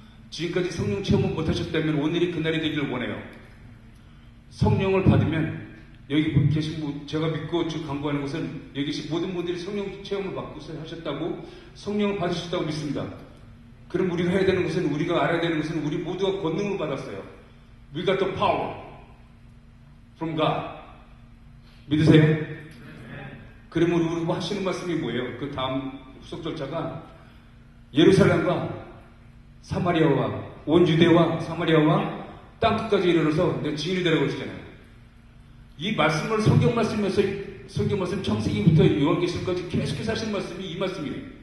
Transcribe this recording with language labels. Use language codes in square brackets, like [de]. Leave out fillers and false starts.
[ko] 지금까지 성령 체험을 못하셨다면 오늘이 그날이 되기를 원해요. 성령을 받으면 여기 계신 분, 제가 믿고 간구하는 것은 여기 계신 모든 분들이 성령 체험을 받고 하셨다고 성령을 받으셨다고 믿습니다. 그럼 우리가 해야 되는 것은, 우리가 알아야 되는 것은 우리 모두가 권능을 받았어요. [en] We got the power from God. [ko] 믿으세요? 그러면 우리가 하시는 말씀이 뭐예요? 그 다음 후속 절차가 예루살렘과 사마리아와 온 유대와 사마리아와 땅 끝까지 이르러서 내 증인이 되라고 하시잖아요. 이 말씀을 성경 말씀에서 성경 말씀 창세기부터 요한계시록까지 계속해서 하신 말씀이 이 말씀이에요.